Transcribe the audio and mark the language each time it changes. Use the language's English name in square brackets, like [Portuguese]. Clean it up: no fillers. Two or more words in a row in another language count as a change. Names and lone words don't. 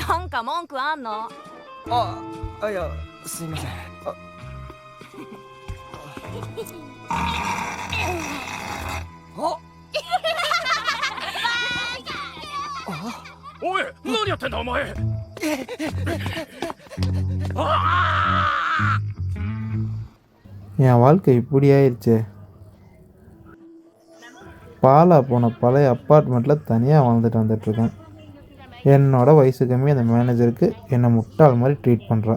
[Japanese] なんか文句あんの？いや、すいません。おい、何やってんだお前。 [Tamil] என் வாழ்க்கை இப்படி ஆயிடுச்சு. பாலா போன பழைய அப்பார்ட்மெண்ட்டில் தனியாக வாழ்ந்துட்டு வந்துட்டுருக்கேன். என்னோட வயசு கம்மி அந்த மேனேஜருக்கு என்னை முட்டாள் மாதிரி ட்ரீட் பண்ணுறான்.